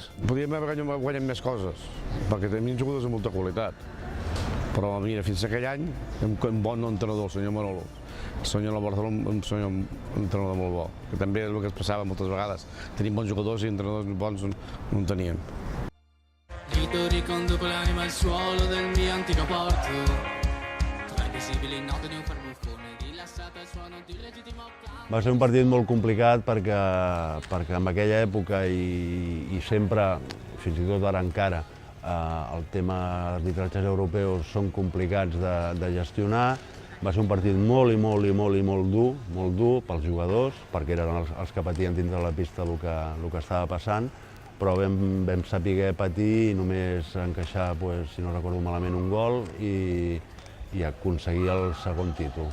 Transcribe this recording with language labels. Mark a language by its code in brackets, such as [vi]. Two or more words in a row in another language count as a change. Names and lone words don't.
[ca] Podíem haver guanyat més coses, perquè tenim jugadors de molta qualitat. Però mira, fins aquell any, un bon entrenador, el senyor Manolo. El senyor Barcelona, un entrenador molt bo, que també és el que es passava moltes vegades. Tenim bons jugadors i entrenadors bons no en teníem. [it] Grito riconduco l'anima al suolo del mio antico porto. Tra invisibili note di un farbuffone rilassato al suono di legittimo canto. [ca] Va ser un partit molt complicat perquè en aquella època i sempre, fins i tot ara encara, el tema d'arbitratges europeus són complicats de gestionar. Va ser un partit molt dur pels jugadors, perquè eren els que patien dintre la pista el que estava passant, però vam saber patir i només encaixar, si no recordo malament, un gol i aconseguir el segon títol.